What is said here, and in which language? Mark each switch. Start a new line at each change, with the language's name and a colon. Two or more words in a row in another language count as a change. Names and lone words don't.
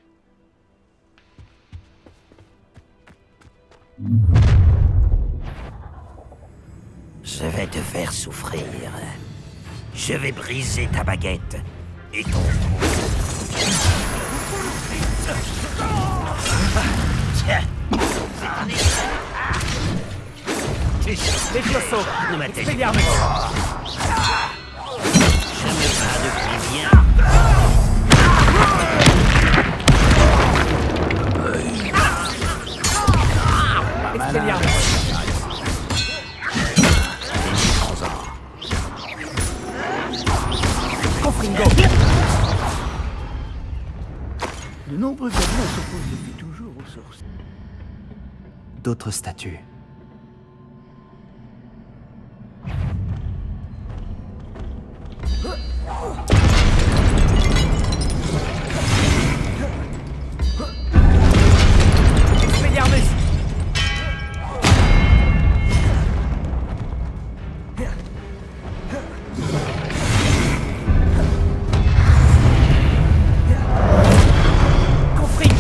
French: Je vais te faire souffrir. Je vais briser ta baguette et ton cou. Tiens. Levioso! Ne m'atteigne Expelliarmus! Je me bats depuis bien. Expelliarmus! Confringo! De nombreux gobelins s'opposent depuis toujours aux sorciers. D'autres statues. Expelliarmus! Confringo!